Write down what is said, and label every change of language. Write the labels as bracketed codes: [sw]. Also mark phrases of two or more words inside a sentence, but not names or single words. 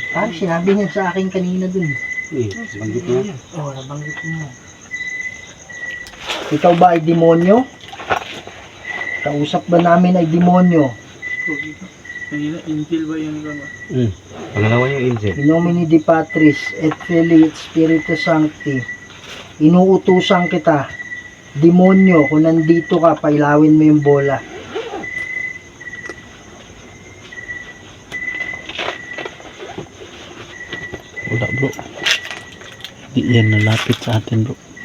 [tl] Parang sinabi niya sa akin kanina dun. Banggit niya. Oo, nabanggit mo. Ikaw ba ay demonyo? Kausap ba namin ay demonyo? Kanina, angel ba yan ka ba? Pangalawa yung angel. [la] In nomine Di Patris et Filii et Spiritus Sancti, [tl] inuutusan kita, demonyo, kung nandito ka, pailawin mo yung bola. Wala bro. Di yan nalapit sa atin bro.